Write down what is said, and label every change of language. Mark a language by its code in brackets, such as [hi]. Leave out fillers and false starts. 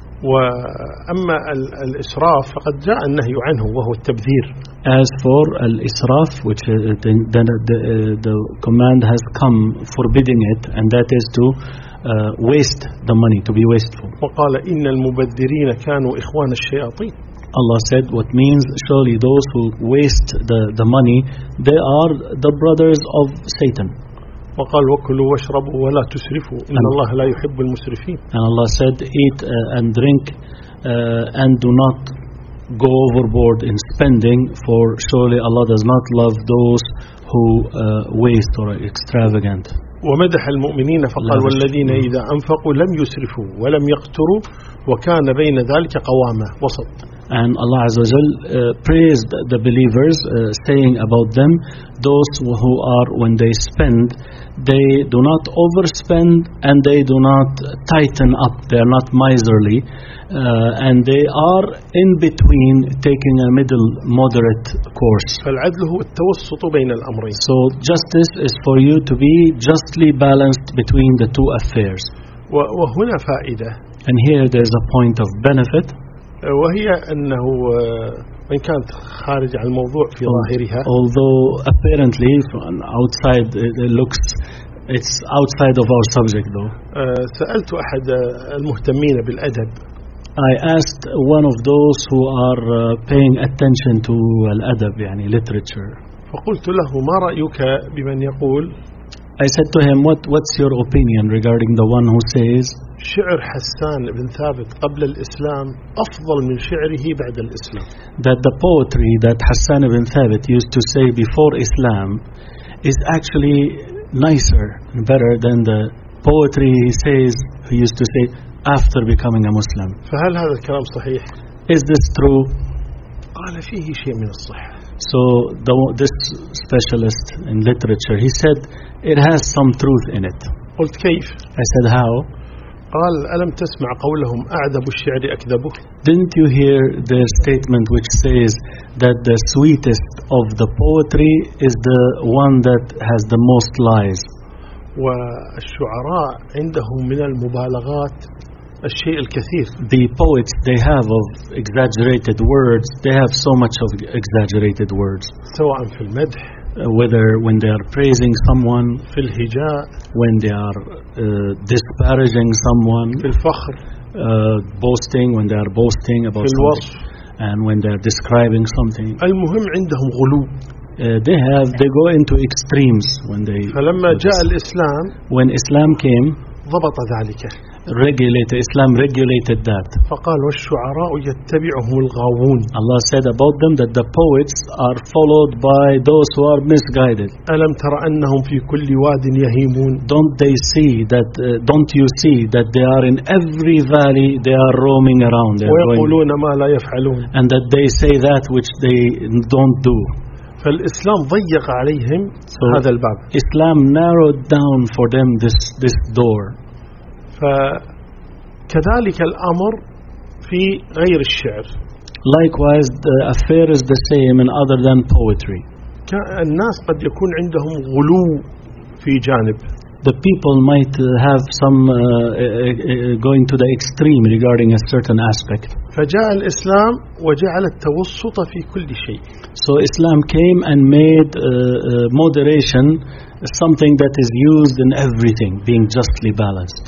[ar] وأما الإسراف فقد جاء النهي عنه وهو التبذير. [en] As for al-israf, which the command has come forbidding it, and that is to waste the money, to be wasteful. [ar] وقال إن المبذرين كانوا إخوان الشياطين. [en] Allah said, "What means surely those who waste the money, they are the brothers of Satan." [ar] وقال وكلوا واشربوا ولا تسرفوا إن الله لا يحب المسرفين. [en] And Allah said, "Eat and drink, and do not go overboard in spending, for surely Allah does not love those who waste or are extravagant." [ar] ومدح المؤمنين فقال والذين إذا أنفقوا لم يسرفوا ولم يقتروا وكان بين ذلك قواما وسط. [en] And Allah Azza wa Jal praised the believers, saying about them, those who are, when they spend, they do not overspend and they do not tighten up, they are not miserly, and they are in between, taking a middle moderate course. So justice is for you to be justly balanced between the two affairs. And here there is a point of benefit. [ar] وهي أنه وإن كانت خارج عن الموضوع في ظاهرها. [en] Although apparently outside it looks it's outside of our subject though. [ar] سألت أحد المهتمين بالأدب. [en] I asked one of those who are paying attention to [ar] الأدب يعني [en] literature. [ar] فقلت له ما رأيك بمن يقول. [en] I said to him what's your opinion regarding the one who says. [ar] شعر حسان بن ثابت قبل الإسلام أفضل من شعره بعد الإسلام. [en] That the poetry that Hassan ibn Thabit used to say before Islam is actually nicer and better than the poetry he says he used to say after becoming a Muslim. [ar] فهل هذا الكلام صحيح؟ [en] Is this true? [ar] قال فيه شيء من الصحة. [en] So this specialist in literature he said it has some truth in it. [ar] قلت كيف؟ [en] I said how. [ar] قال ألم تسمع قولهم أعذب الشعر أكذبه؟ [en] Didn't you hear their statement which says that the sweetest of the poetry is the one that has the most lies؟ [ar] والشعراء عندهم من المبالغات الشيء الكثير. [en] The poets they have of exaggerated words, they have so much of exaggerated words. [ar] سواء في المدح. [en] whether when they are praising someone [ar] في الهجاء, [en] when they are disparaging someone [ar] في الفخر, [en] boasting when they are boasting about [ar] في الوصف, [en] something and when they are describing something. [ar] المهم عندهم غلو. [en] They go into extremes when they. [ar] فلما جاء الإسلام, [en] when Islam came, [ar] ضبط ذلك. [en] Islam regulated that. [ar] فقال والشعراء يتبعهم الغاوون. [en] Allah said about them that the poets are followed by those who are misguided. [ar] ألم تر أنهم في كل واد يهيمون. [en] Don't you see that they are in every valley, they are roaming around. [ar] ويقولون ما لا يفعلون. [en] And that they say that which they don't do. [ar] فالإسلام ضيق عليهم [en] so [ar] هذا الباب. [en] Islam narrowed down for them this door. [ar] فكذلك الأمر في غير الشعر. [en] Likewise, the affair is the same in other than poetry. [ar] الناس قد يكون عندهم غلو في جانب. [en] The people might have some going to the extreme regarding a certain aspect. [ar] فجاء الإسلام وجعل التوسط في كل شيء. [en] So Islam came and made moderation something that is used in everything, being justly balanced.